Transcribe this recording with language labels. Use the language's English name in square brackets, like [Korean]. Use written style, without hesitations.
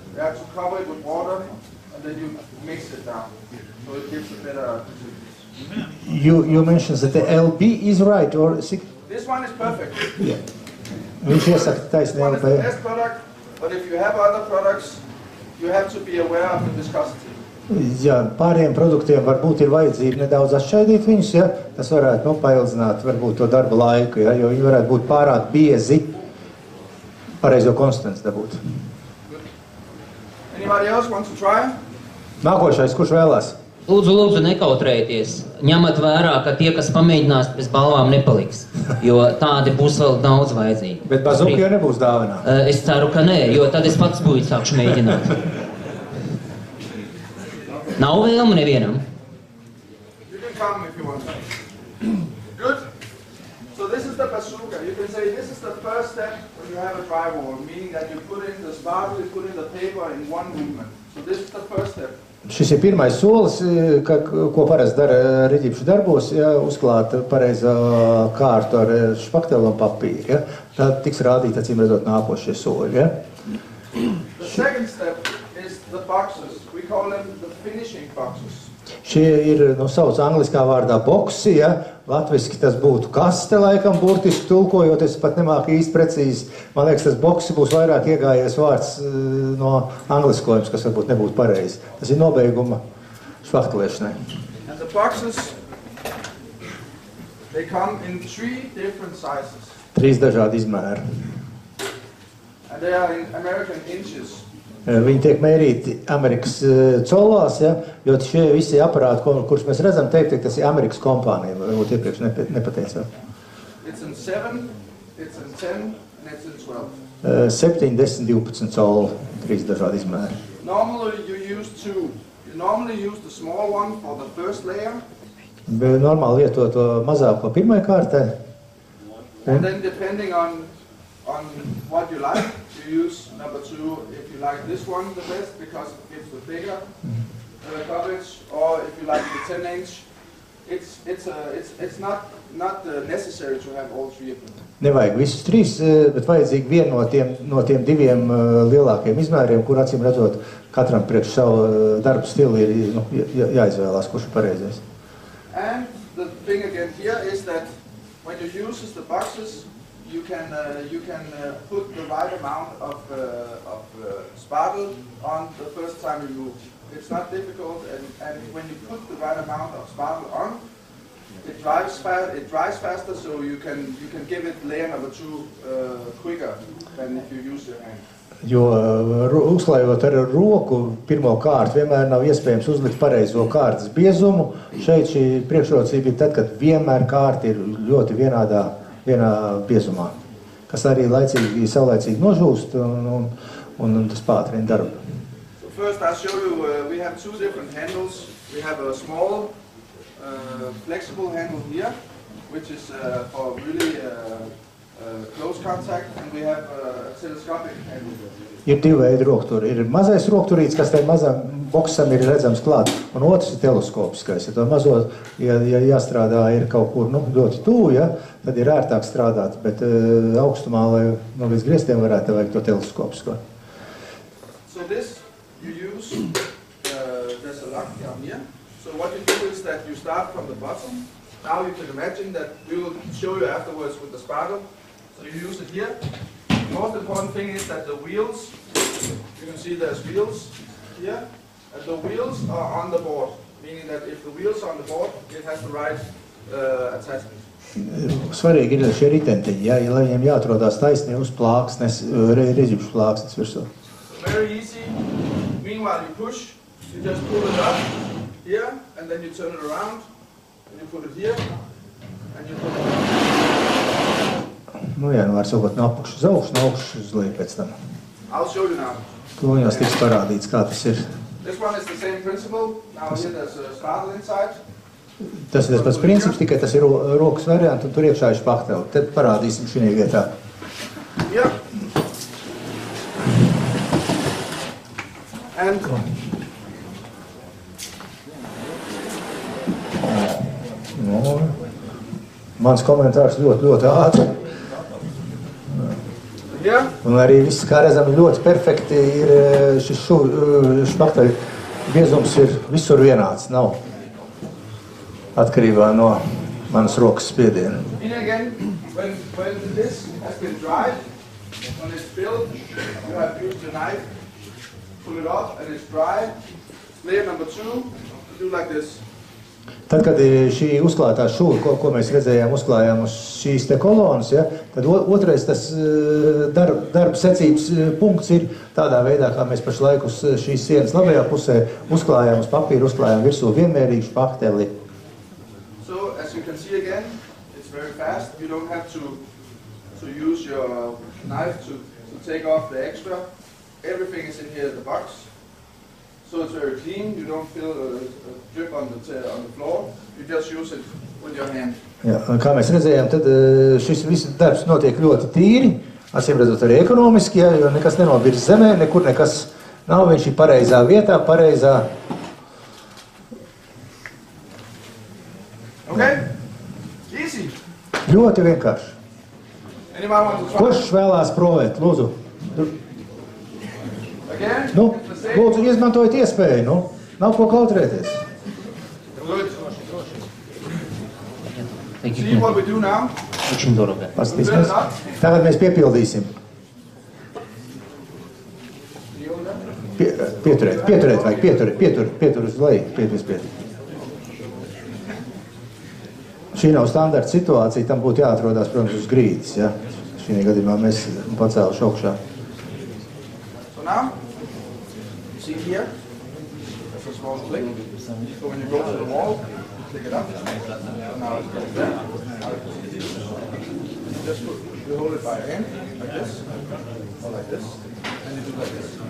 [English] You have to cover it with water, and then you mix it down. So it gives a better consistency. You mentioned that the LB is right, or This one is perfect. yeah. [Latvian] Viņš iesaka [English] This [Latvian] taisni [English] one is the LB. best product, but if you have other products, you have to be aware of the viscosity. [Latvian] Jā, pāriem produktiem varbūt ir vajadzība nedaudz atšķaidīt viņus, ja? Tas varētu paildzināt varbūt to darba laiku, ja? Jo viņi varētu būt pārāk biezi, pareizo konsistenci dabūt. [English] Anybody else want to try? [Latvian] Nākošais, kurš vēlās? Lūdzu, nekautrējieties. Ņemat vērā, ka tie, kas pamēģinās, bez balvām nepaliks, jo tādi būs vēl daudz vajadzīgi. Bet bazuka jau nebūs dāvinā. Es ceru, ka nē, jo tad es pats būtu sākšu mēģināt. Nav vēlmu nevienam. [English] You can come if you want. Good. So this is the bazooka. You can say this is the first step when you have a drywall, meaning that you put in the sparkle, you put in the paper in one movement. So this is the first step. [Latvian] Šis ir pirmais solis, ko parasti dara riģipšu darbos, ja, uzklāt pareizā kārtu ar špakteli un papīru. Ja. Tad tiks rādīt, acīm redzot, nākošie soļi. Ja. [English] The second step is the boxes. We call them the finishing boxes. [Latvian] Šie ir, sauc angliskā vārdā boksi, ja. Latviski tas būtu kaste, laikam, burtiski tulkojot, es pat nemāku īsti precīzi. Man liekas, tas boksi būs vairāk iegājies vārds no angliskojums, kas varbūt nebūtu pareizi. Tas ir nobeiguma špaktelēšanai. [English] And the boxes, they come in 3 different sizes. [Latvian] 3 dažādi izmēri. [English] And they are in American inches. [Latvian] Viņi tiek mērīti Amerikas colās, ja, jo šie visi aparāti, kurus mēs redzam, teikt, tas ir Amerikas kompānija, varbūt iepriekš nepateicām. [English] It's in 7, it's in 10, and it's in 12. [Latvian] 7, 10, 12 colu, 3 dažādi izmēri. [English] Normally you use 2. You normally use the small one for the first layer, [Latvian] Normāli lieto to mazāko pirmai kārtai. [English] and then depending on what you like, you use number 2 if you like this one the best because it gives the bigger coverage, or if you like the 10-inch. It's not necessary to have all 3 of them. [Latvian] Nevajag visus 3, bet vajadzīgi vienu no tiem 2 lielākiem izmēriem, kur acīm redzot katram priekš savu darbu stilu ir jāizvēlās, kurš ir pareizais. [English] And the thing again here is that when you use the boxes, you can put the right amount of sparkle on the first time you move. It's not difficult, and when you put the right amount of sparkle on, it dries faster, so you can give it layer number 2 quicker than if you use your hand. [Latvian] Jo uzklājot ar roku, pirmo kārtu vienmēr nav iespējams uzlikt pareizo kārtas biezumu. Šeit šī priekšrocība ir tad, kad vienmēr kārta ir ļoti vienā biezumā, kas arī saulaicīgi nožūst un tas pātrina darbu. [English] So first I'll show you, we have 2 different handles. We have a small flexible handle here, which is for really close contact, and we have a telescopic handle. [Latvian] Ir 2 veidi rokturi. Ir mazais rokturīts, kas tai mazam boksam ir redzams klāt, un otrs ir teleskopiskais. Ja to mazo, ja jāstrādā ir kaut kur ļoti tuvu, ja, tad ir ērtāk strādāt, bet augstumā, lai līdz griestiem varētu vajag to teleskopisko. [English] So this you use, there's a lock down here. So what you do is that you start from the bottom. Now you can imagine that we will show you afterwards with the sparkle. So you use it here. The most important thing is that the wheels, you can see there's wheels here, and the wheels are on the board, meaning that if the wheels are on the board, it has the right attachment. [Latvian] Svarīgi ir šie ritentiņi, ja, lai viņiem jāatrodās taisni uz plāksnes, reziņu plāksnes virsū. [English] Very easy. Meanwhile you push, you just pull it up here, and then you turn it around, and you put it here, and you put it around. [Latvian] Nu jā, var sakot no apakšu uz augšu, no augšu uz leju pēc tam. [English] I'll show you now. [Latvian] To viņos tiks parādīts, kā tas ir. [English] This one is the same principle. Now here there's a sparkle inside. [Latvian] Tas ir tas pats princips, tikai tas ir rokas variants, un tur iekšā ir špakteli. Te parādīsim šī vietā. [English] Yeah. And [Latvian] mans komentārs ļoti ātri. [English] here, [Latvian] Un arī viss, kā redzam, ļoti perfekti ir šis špakteļu biezums ir visur vienāds, nav atkarībā no manas rokas spiediena. [English] and again, when this has been dried, when it's filled, you have used your knife, pull it off, and it's dry. Layer number 2, do like this. [Latvian] Tad, kad šī uzklātā šūra, ko mēs redzējām, uzklājām uz šīs te kolonas, ja, tad otrais tas darba secības punkts ir tādā veidā, kā mēs pašlaik uz šīs sienas labajā pusē uzklājām uz papīru, uzklājām virsū vienmērīgu špakteli. [English] So, as you can see again, it's very fast. You don't have to use your knife to take off the extra. Everything is in here in the box. So it's very clean. You don't feel a drip on the floor. You just use it with your hand. [Latvian] Jā, kā mēs redzējām, tad šis viss darbs notiek ļoti tīri, acīm redzot arī ekonomiski, ja, jo nekas nenobirst zemē, nekur nekas nav, viņš ir pareizā vietā, pareizā. [English] Okay? Easy. [Latvian] Ļoti vienkārši. [English] Anyone want to try? [Latvian] Kurš vēlās provēt, lūdzu? [English] Again? [Latvian] Nu, [English] It's the same. [Latvian] lūdzu, izmantojiet iespēju, nu, nav ko kautrēties. [English] Good. Thank See you. what we do now? [Russian] Очень дорого. [Latvian] Paskatīsimies. Tagad mēs piepildīsim. Pieturēt vajag, pietur uz leju, pietur. Šī nav standarta situācija, tam būtu jāatrodās, protams, uz grīdas, ja. Šī gadījumā mēs pacēluši augšā. [English] So now, you see here, there's a small click. So when you go to the wall, you click it up. So now it goes there. Now it goes easy. You hold it by hand, like this, or like this, and you do like this.